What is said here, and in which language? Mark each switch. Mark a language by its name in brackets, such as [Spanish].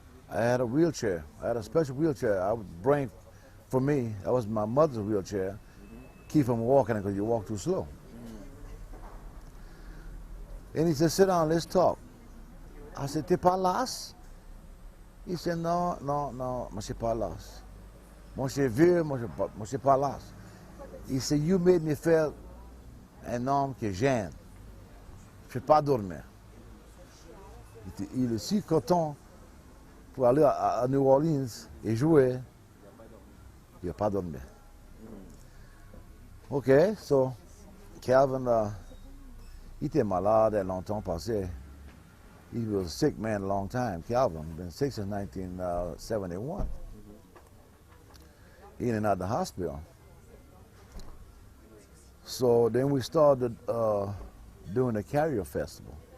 [English] I had a wheelchair. I had a special wheelchair I would bring for me. That was my mother's wheelchair. Keep him walking because you walk too slow. And he said, sit down, let's talk. I said, [French] t'es pas las? [English] He said, [French] non, non, non, moi je suis pas las. Moi je suis vieux, moi je suis pas las. [English] He said, you made me feel [French] un homme que j'aime. Je ne peux pas dormir. Il est si content pour aller à New Orleans et jouer. Il n'a pas dormi. [English] OK, so [French] Calvin, il était malade a longtemps passé. [English] He was a sick man a long time. Calvin, been sick since 1971. In and out of the hospital. So then we started doing the Carrier Festival.